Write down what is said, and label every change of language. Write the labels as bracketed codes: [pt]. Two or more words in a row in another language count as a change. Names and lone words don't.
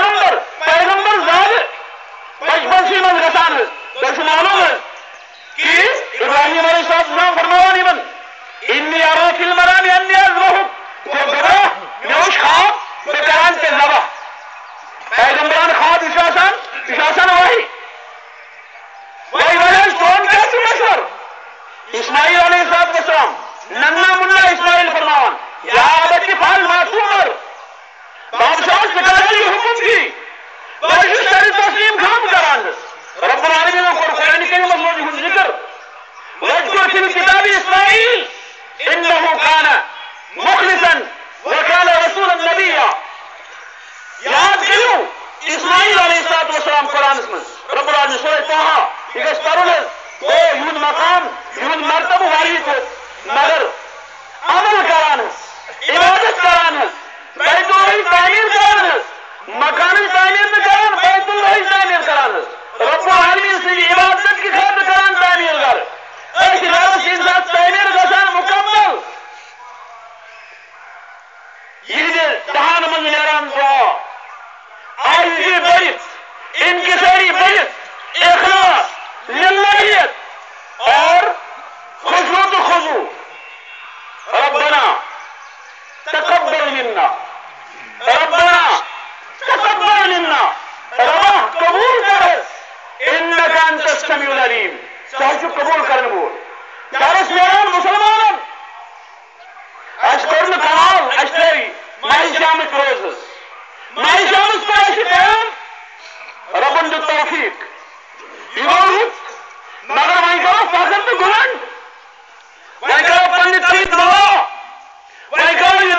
[ks] پیغمبر زادٕ بچپنسٕے منٛز گژھان حظ تۄہہِ چھُ معلوم حظ کہ ابراہیم [ar] علیہ السلام [ks] فرماوان یِمن [ar] انی ارا فی المنام انی اذبحک [ks] گوٚو گواہ مےٚ وٕچھ خواب بہٕ کران ژےٚ ذبح پیغمبران خواب یہِ چھُ آسان وحی وہی وجہ چون کیا چھُ مشور اسماعیل [ar] علیہ السلام [ks] ننا منا اسماعیل فرماوان [ar] یا ابت افعل ما تؤمر [ks] بادشاہ ژٕ کر یہِ حکم دی بہٕ چھُس سر تسلیم کٲم کران [ar] رب العالمین [ks] کوٚر قرآن کریمس منٛز یِہُنٛد ذکر [ar] واذکر فی الکتاب اسماعیل انه کان مخلصا وکان رسولا نبیا [ks] یاد کٔرِو اسماعیل [ar] علیہ السلام [ks] قرآنس منٛز [ar] رب العالمین [ks] سورہ طٰہٰ یہ گژھِ پرُن حظ گوٚو یِہُنٛد مقام یِہُنٛد مرتبہٕ واریاہ توٚت مگر عمل کران حظ عبادت کران حظ بیت اللہ تعمیٖر کران حظ مکانٕچ تعمیٖر نہٕ کران بیت اللہ تعمیٖر کران حظ [ar] رب العالمین [ks] سٕنٛدِ عبادت کہِ خٲطرٕ کران تعمیٖر گرٕ أکۍ گرس ییٚمہِ ساتہٕ تعمیٖر گژھان مُکمل یِہنٛدِ دہن منٛز نیران دعا عاجزی بٔرِتھ انکساری بٔرِتھ اخلاص للہیت اور خشوع تو خضوع [ar] ربنا تقبل منا ربنا تقبل منا [ks] ربا قبول کر [ar] انك انت السميع العليم [ks] سہچ قبول کرن وول درس نیران مسلمانن اس کوٚر نہٕ کمال اس تھٲوۍ ماہِ شامٕچ روز حظ ماہِ شامس پٮ۪ٹھ اَسہِ قیام ربن دیُت توفیق یہِ گوٚو رُت مگر وۄنۍ کرو فخر تہٕ گُلنٛڈ وۄنۍ کرو پننہِ طرفہٕ دعا وۄنۍ کرو یہِ